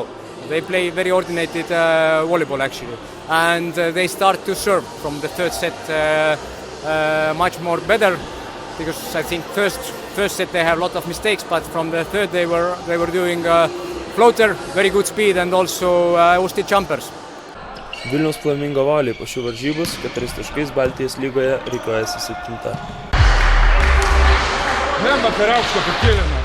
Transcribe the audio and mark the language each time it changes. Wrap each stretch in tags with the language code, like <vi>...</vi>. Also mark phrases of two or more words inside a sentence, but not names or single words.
<en>They play very coordinated volleyball actually, and they start to serve from the third set much more better, because I think first set they have a lot of mistakes, but from the third they were doing floater, very good speed, and also Usti jumpers.</en> <lt>Vilniaus Flamingo Volley po šių varžybų 4 taškais Baltijos lygoje rikiuojasi 7. Nema per aukštą pakėlimą.</lt>